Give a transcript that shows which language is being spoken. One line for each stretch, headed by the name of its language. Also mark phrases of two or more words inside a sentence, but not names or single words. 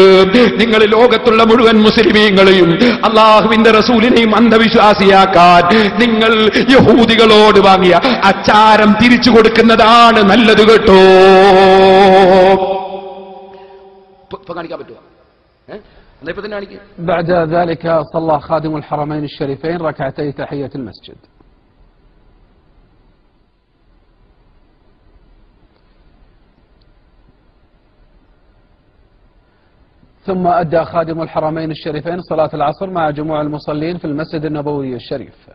Malayalam: നിങ്ങൾ ലോകത്തുള്ള മുഴുവൻ മുസ്ലിമീങ്ങളെയും അള്ളാഹുവിന്റെ റസൂലിനെയും അന്ധവിശ്വാസിയാക്കാൻ നിങ്ങൾ യഹൂദികളോട് വാങ്ങിയ അച്ചാരം തിരിച്ചു കൊടുക്കുന്നതാണ് നല്ലത് കേട്ടോ. കാണിക്കാൻ പറ്റുമോ?
Arabic: بعد ذلك صلى خادم الحرمين الشريفين ركعتي تحية المسجد. ثم أدى خادم الحرمين الشريفين صلاة العصر مع جموع المصلين في المسجد النبوي الشريف.